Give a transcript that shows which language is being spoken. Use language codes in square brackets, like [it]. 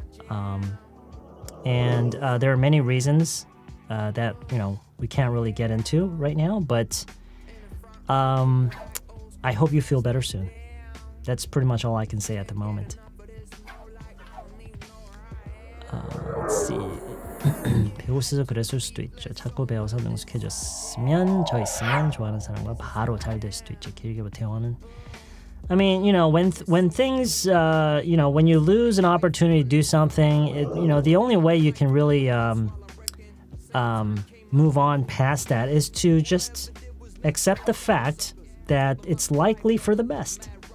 [en] And there are many reasons that we can't really get into right now, but I hope you feel better soon. That's pretty much all I can say at the moment. Let's see. [ko] 배우고 있어서 그랬을 수도 있죠. 자꾸 배워서 능숙해졌으면 저 있으면 좋아하는 사람과 바로 잘 될 수도 있죠. 길게 대화는. [en] I mean, when things, when you lose an opportunity to do something, the only way you can really move on past that is to just accept the fact that it's likely for the best.